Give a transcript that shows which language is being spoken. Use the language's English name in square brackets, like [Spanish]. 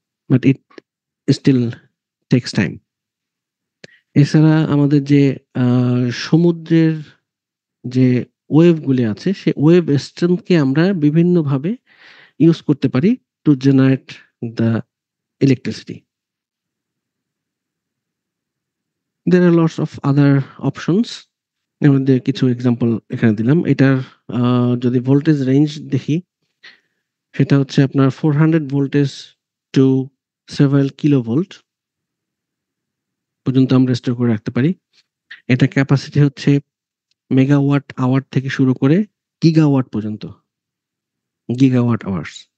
[English] But it still takes time. [Bangla] এছাড়া আমাদের যে সমুদ্রের যে ওয়েভ গুলি আছে সেই ওয়েভ স্ট্রিমকে আমরা বিভিন্নভাবে ইউজ করতে পারি [English] To generate the electricity. There are lots of other options. [Bangla] এর মধ্যে কিছু এক্সাম্পল এখানে দিলাম। এটার যদি ভোল্টেজ রেঞ্জ দেখি সেটা হচ্ছে আপনার 400 ভোল্টেজ টু সেভারাল কিলোভোল্ট পর্যন্ত আমরা স্টোর করে রাখতে পারি। এটা ক্যাপাসিটি হচ্ছে মেগাওয়াট আওয়ার থেকে শুরু করে গিগাওয়াট পর্যন্ত, গিগাওয়াট আওয়ার্স।